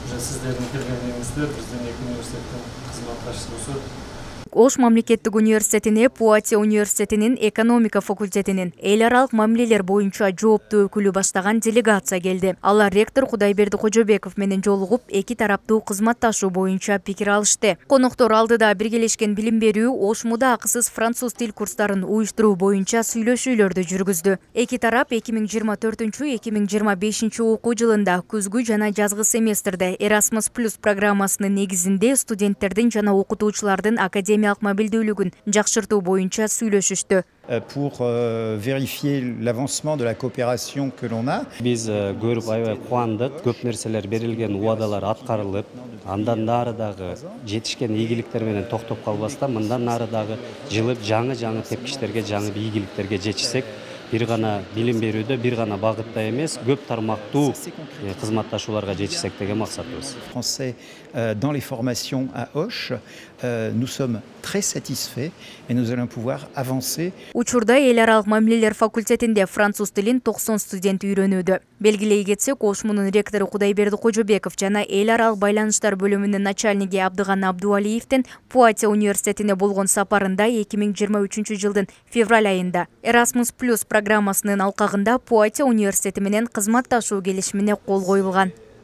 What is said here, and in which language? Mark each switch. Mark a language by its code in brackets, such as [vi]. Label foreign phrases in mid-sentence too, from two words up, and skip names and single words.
[kk] Сіздердің келгендеріңіздер біздің екі университеттің қызматташысы. [ky] Ош мамлекеттик университетине Пуатия университетинин экономика факультетинин эл аралык мамилелер боюнча жооптуу өкүлү баштаган делегация келди. Алар ректор Кудайберди Кожобеков менен жолугуп, эки тараптуу кызматташуу боюнча пикир алышты. Коноктор алдыда биргелешкен билим берүү, Ош МУда акысыз француз тил курстарын уюштуруу боюнча сүйлөшүүлөрдү жүргүздү. Эки тарап 2024-2025 окуу жылында күзгү жана жазгы семестрде Erasmus Plus программасынын негизинде студенттердин жана окутуучулардын академиялык мобилдүүлүгүн жакшыртуу боюнча сүйлөшүштү. [fr] Pour vérifier l'avancement de la coopération que l'on a. [ky] Biz көрүп аябай кубандык, көп нерселер берилген, убадалар аткарылып, андан нарыдагы жетишкен ийгиликтер менен токтоп калбастан, мындан нарыдагы жылып жаңы тепкичтерге, жаңы ийгиликтерге жетишсек, бир гана билим берүүдө, бир гана багытта эмес, көп тармактуу кызматташууларга жетишсек деген максатыбыз. [fr] Français dans les formations à Auch, nous sommes très satisfaits et nous allons pouvoir avancer. [ky] Учурда эл аралык мамилелер факультетинде француз тилин 90 студент үйрөнүүдө. Белгилей кетсек, Ош МУнун ректору Кудайберди Кожобеков жана эл аралык байланыштар бөлүмүнүн начальниги Абдыган Абдуалиевдин Пуатия университетине болгон сапарында 2023 жылдын февраль айында Erasmus Plus программасынын алкагында Пуатия университети менен кызматташуу келишимине кол коюлган.